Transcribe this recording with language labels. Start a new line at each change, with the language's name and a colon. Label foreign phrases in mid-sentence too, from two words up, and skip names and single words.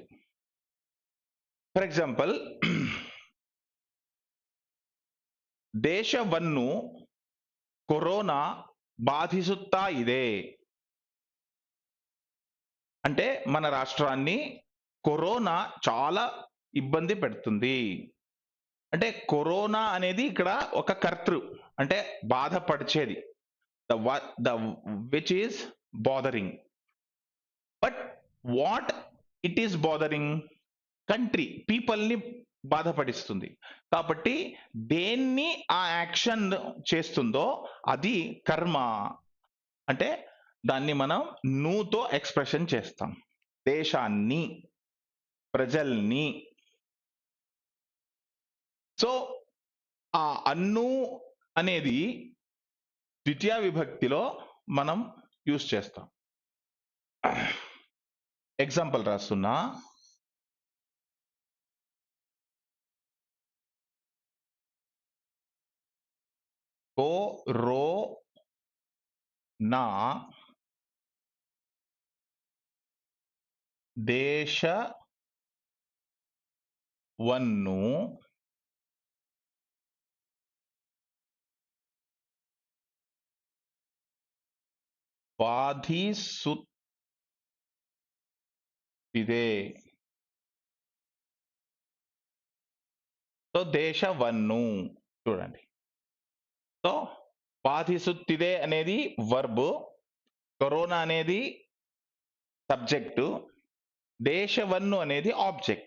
English: for example,
Kannada: ದೇಶವನ್ನು ಕೊರೊನಾ ಬಾಧಿಸುತ್ತಾ ಇದೆ.
Telugu: అంటే మన రాష్ట్రాన్ని కరోనా చాలా ఇబ్బంది పెడుతుంది. అంటే కరోనా అనేది ఇక్కడ ఒక కర్తృ, అంటే బాధపరిచేది,
English: the which is bothering. but what it is bothering? country, people
Telugu: ని బాధపడిస్తుంది. కాబట్టి దేన్ని ఆ యాక్షన్ చేస్తుందో అది కర్మ. అంటే దాన్ని మనం నుతో ఎక్స్ప్రెషన్ చేస్తాం. దేశాన్ని, ప్రజల్ని. సో ఆ అన్ను అనేది ద్వితీయ విభక్తిలో మనం యూస్ చేస్తాం. ఎగ్జాంపుల్ రాస్తున్నా.
Kannada: కొరోనా ದೇಶವನ್ನು ಬಾಧಿಸುತ್ತಿದೆ.
Telugu: సో దేశವನ್ನು చూడండి. సో బాధిಸುತ್ತಿದೆ అనేది వర్బ్, కరోనా అనేది సబ్జెక్టు, దేశವನ್ನು అనేది ఆబ్జెక్ట్.